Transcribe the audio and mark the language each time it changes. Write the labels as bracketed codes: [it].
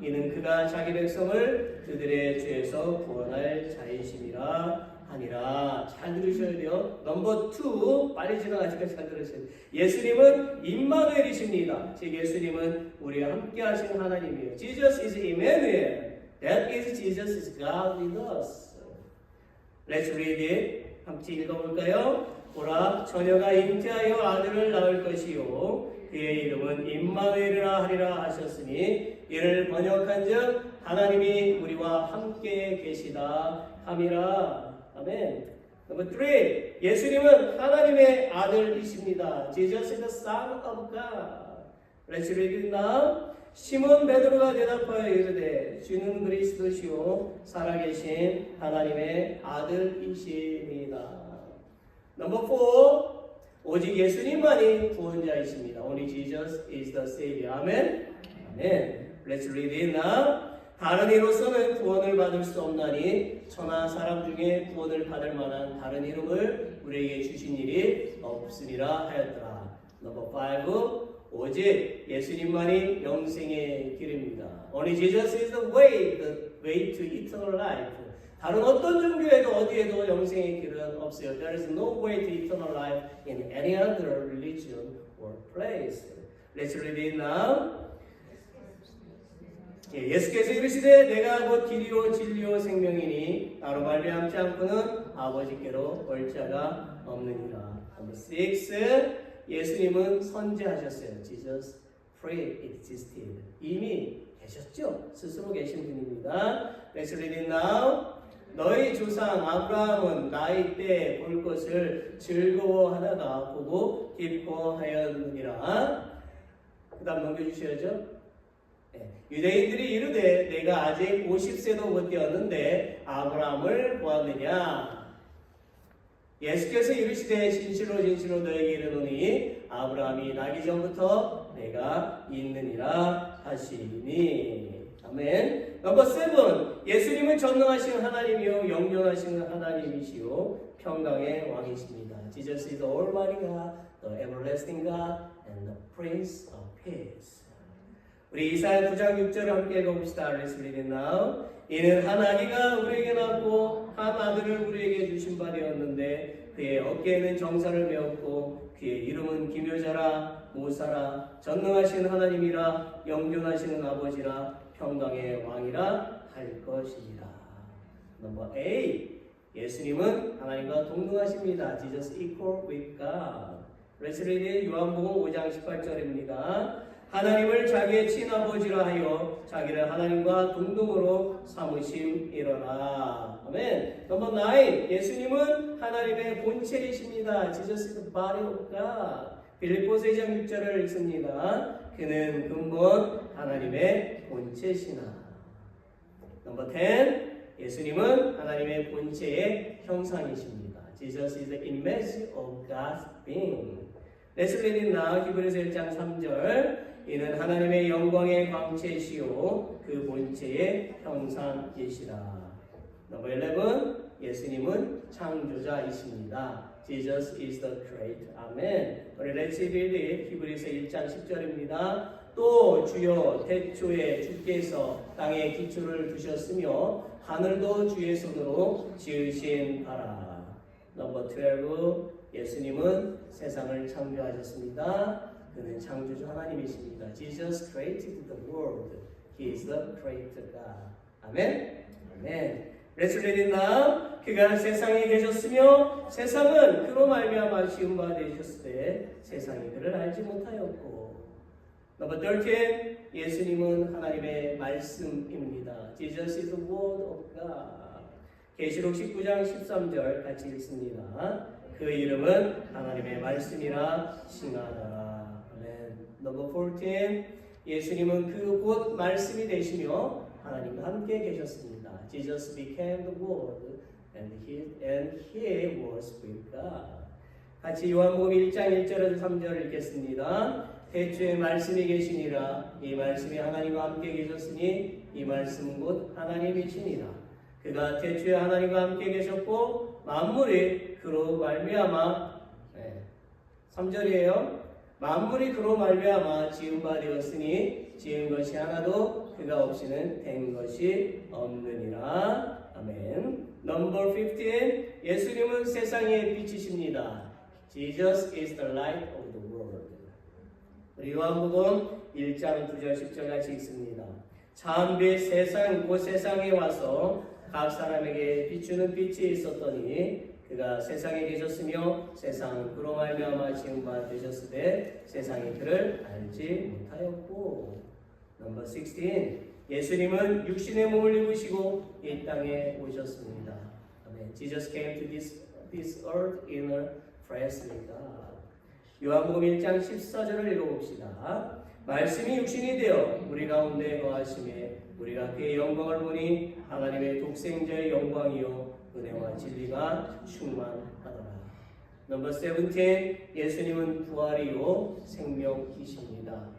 [ko] 이는 그가 자기 백성을 그들의 죄에서 구원할 자이심이라 하니라. 잘 들으셔야 돼요. 넘버 2, 빨리 지나가니까 잘 들으셔야 돼요. 예수님은 임마누엘이십니다. 즉 예수님은 우리와 함께 하시는 하나님이에요. [en] Jesus is Emmanuel. That is Jesus is God with us. Let's read it. [ko] 함께 읽어볼까요? 보라, 처녀가 잉태하여 아들을 낳을 것이요 그의 이름은 임마누엘이라 하리라 하셨으니 이를 번역한즉 하나님이 우리와 함께 계시다 함이라. 아멘. 넘버 3, 예수님은 하나님의 아들이십니다. [en] Jesus is the Son of God. Let's read it now. [ko] 시몬 베드로가 대답하여 이르되 주는 그리스도시요 살아계신 하나님의 아들이십니다. 넘버 4, 오직 예수님만이 구원자이십니다. [en] Only Jesus is the Savior. 아멘. 아멘. Let's read it now. [ko] 다른 이로서는 구원을 받을 수 없나니 천하 사람 중에 구원을 받을 만한 다른 이름을 우리에게 주신 일이 없으리라 하였더라. 넘버 5, 오직 예수님만이 영생의 길입니다. [en] Only Jesus is the way to eternal life. [ko] 다른 어떤 종교에도 어디에도 영생의 길은 없어요. [en] There is no way to eternal life in any other religion or place. Let's read it now. [ko] 예수께서 이르시되 내가 곧 길이요 진리요 생명이니 나로 말미암지 않고는 아버지께로 올 자가 없느니라. [en] Number 6, [ko] 예수님은 선지하셨어요. [en] Jesus pre-existed. [ko] 이미 계셨죠. 스스로 계신 분입니다. [en] Let's read it now. [ko] 너희 조상 아브라함은 나이 때 볼 것을 즐거워하다가 보고 기뻐하였느니라. 그 다음 넘겨주셔야죠. 유대인들이 이르되 내가 아직 50세도 못 되었는데 아브라함을 보았느냐. 예수께서 이르시되 진실로 진실로 너에게 이르노니 아브라함이 나기 전부터 내가 있느니라 하시니. 아멘. 넘버 7, 예수님은 전능하신 하나님이요 영존하신 하나님이시요 평강의 왕이십니다. [en] Jesus is the Almighty God, the everlasting God, and the Prince of Peace. [ko] 우리 이사야 9장 6절을 함께 읽어봅시다. [en] Let's read it now. [ko] 이는 한 아기가 우리에게 낳고 한 아들을 우리에게 주신 바 되었는데 그의 어깨에는 정사를 메었고 그의 이름은 기묘자라 모사라 전능하신 하나님이라 영존하시는 아버지라 평강의 왕이라 할 것이니라. 넘버 8, 예수님은 하나님과 동등하십니다. [en] Jesus equal with God. Let's read it. [ko] 요한복음 5장 18절입니다. 하나님을 자기의 친아버지라 하여 자기를 하나님과 동등으로 삼으심이로라. 아멘. 넘버 9, 예수님은 하나님의 본체이십니다. [en] Jesus is the body of God. [ko] 빌립보서 2장 6절을 읽습니다. 그는 근본 하나님의 본체시나. 넘버 10, 예수님은 하나님의 본체의 형상이십니다. [en] Jesus is the image of God's being. Let's read it now. [ko] 히브리서 1장 3절. 이는 하나님의 영광의 광채시요 그 본체의 형상이시라. 넘버 11, 예수님은 창조자이십니다. [en] Jesus is the creator. 아멘. [ko] 우리 [en] Let's read it. [ko] 히브리서 1장 10절입니다. 또 주여 태초에 주께서 땅에 기초를 두셨으며 하늘도 주의 손으로 지으신 바라. 넘버 12, 예수님은 세상을 창조하셨습니다. 그는 창조주 하나님이십니다. [en] Jesus created the world. He is the creator God. 아멘. 아멘. Let's read it now. [ko] 그가 세상에 계셨으며 세상은 그로 말미암아 지은 바 되셨을 때 세상이 그를 알지 못하였고. [en] Number 13, [ko] 예수님은 하나님의 말씀입니다. [en] Jesus is the word of God. [ko] 계시록 19장 13절 같이 읽습니다. 그 이름은 하나님의 말씀이라 칭하더라. 넘버 14, 예수님은 그 곧 말씀이 되시며 하나님과 함께 계셨습니다. [en] Jesus became the Word and he was with God. [ko] 같이 요한복음 1장 1절에서 3절 읽겠습니다. 태초에 말씀이 계시니라. 이 말씀이 하나님과 함께 계셨으니 이 말씀 곧 하나님이시니라. 그가 태초에 하나님과 함께 계셨고 만물이 그로 말미암아 3절이에요. 만물이 그로 말미암아 지은 바 되었으니 지은 것이 하나도 그가 없이는 된 것이 없느니라. [en] 아멘. Number 15. [ko] 예수님은 세상의 빛이십니다. [en] Jesus is the light of the world. [ko] 요한복음 1장 9절 10절 같이 읽습니다. 참빛 세상 곧 세상에 와서 각 사람에게 비추는 빛이 있었더니 그가 세상에 계셨으며 세상은 그로 말미암아 지은 바 되셨으되 세상이 그를 알지 못하였고. [en] Number 16. [ko] 예수님은 육신의 몸을 입으시고 이 땅에 오셨습니다. 아멘. [en] Jesus came to this earth in a flesh with God. [ko] 요한복음 1장 14절을 읽어봅시다. 말씀이 육신이 되어 우리 가운데 거하심에 우리가 그의 영광을 보니 하나님의 독생자의 영광이요 은혜와 진리가 충만하더라. [en] Number 17. [ko] 예수님은 부활이요 생명이십니다.